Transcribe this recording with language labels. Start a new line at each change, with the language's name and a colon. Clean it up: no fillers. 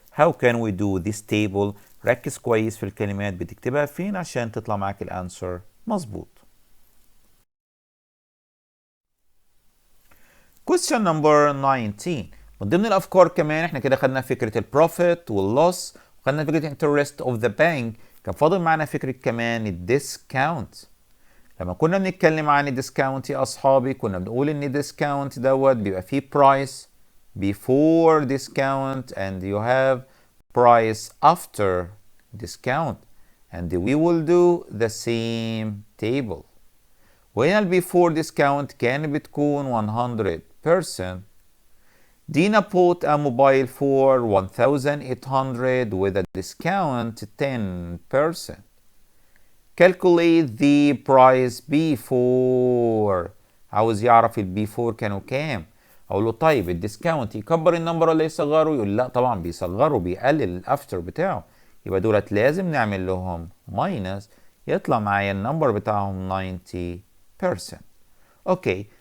Arabic: how can we do this table؟ ركز كويس في الكلمات بتكتبها فين عشان تطلع معاك الانسر مظبوط.
English: Question number 19.
Arabic: من ضمن الافكار كمان احنا كده خدنا فكره البروفيت واللوس وخدنا فكره interest of the bank، كان فاضل معانا فكره كمان الديسكاونت. لما كنا بنتكلم عن الديسكاونت يا اصحابي كنا بنقول ان الديسكاونت دوت بيبقى فيه price before discount and you have price after discount and we will do the same table. وهنا ال before discount كان بتكون 100%.
English: دينا bought a mobile for 1,800 with a discount 10%. Calculate the price before.
Arabic: عاوز يعرف ال before كانوا كام. اقول له طيب الديسكاونت يكبر النمبر ولا يصغره؟ يقول لا طبعا بيصغره، بيقلل الافتر بتاعه، يبقى دولت لازم نعمل لهم ماينس يطلع معايا النمبر بتاعهم 90%. اوكي